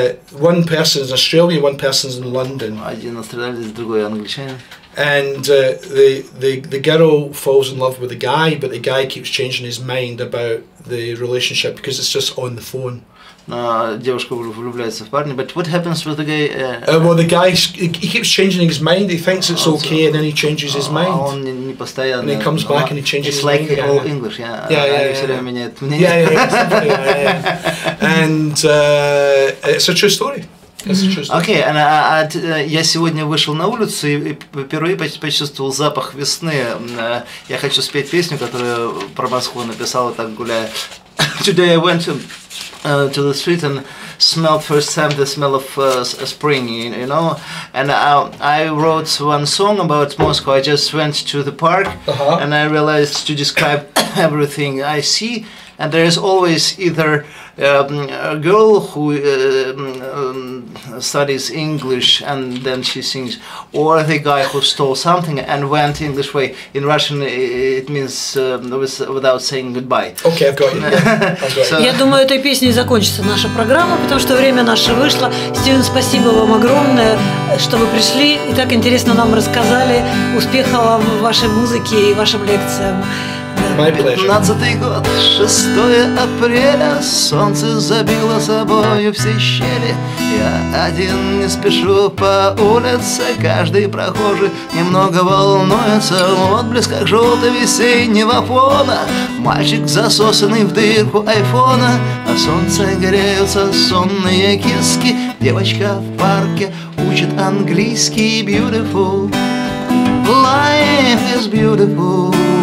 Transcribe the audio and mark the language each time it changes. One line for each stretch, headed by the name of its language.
English: One person's in Australia, one person's in London. And the girl falls in love with the guy, but the guy keeps changing his mind about the relationship because it's just on the phone.
Russian: Девушка влюбляется в парня,
English: but what happens with the guy? Well, the guy he keeps changing his mind. He thinks it's okay, and then he changes his mind.
Russian: Он не постоянно.
English: And he comes back and he changes his mind. It's like all English, yeah. Yeah.
Russian: Все время меняет мнение.
English: Yeah. And it's a true story.
Russian: Окей, я сегодня вышел на улицу и впервые почувствовал запах весны. Я хочу спеть песню, которую про Москву написал так гуляя.
English: Today I went to the street and smelled first time the smell of spring, you know, and I wrote one song about Moscow. I just went to the park and I realized to describe everything I see, and there is always either a girl who studies English and then she sings, or the guy who stole something and went English way. In Russian it means without saying goodbye. Okay, I've got you.
Russian: Я думаю, этой песней закончится наша программа, потому что время наше вышло. Стивен, спасибо вам огромное, что вы пришли и так интересно нам рассказали. Успехов вам в вашей музыке и вашим лекциям. 15-й год, 6 апреля, солнце забило собою все щели. Я один не спешу по улице, каждый прохожий немного волнуется. В отблесках желто-весеннего фона мальчик, засосанный в дырку айфона. На солнце греются сонные киски. Девочка в парке учит английский.
English: Beautiful, life is beautiful.